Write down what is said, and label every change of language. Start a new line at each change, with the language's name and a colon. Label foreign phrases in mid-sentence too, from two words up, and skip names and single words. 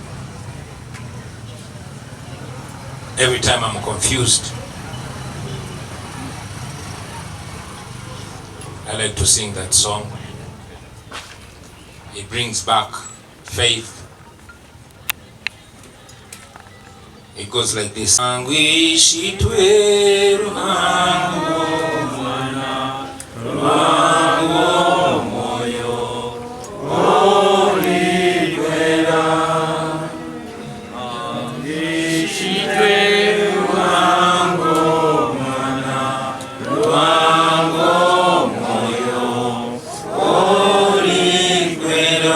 English: Every time I'm confused, I like to sing that song. It brings back faith. It goes like this.
Nyankole: Angwishitwe ruhango mwana ruhango moyo olikwera. Angwishitwe ruhango mwana ruhango moyo olikwera.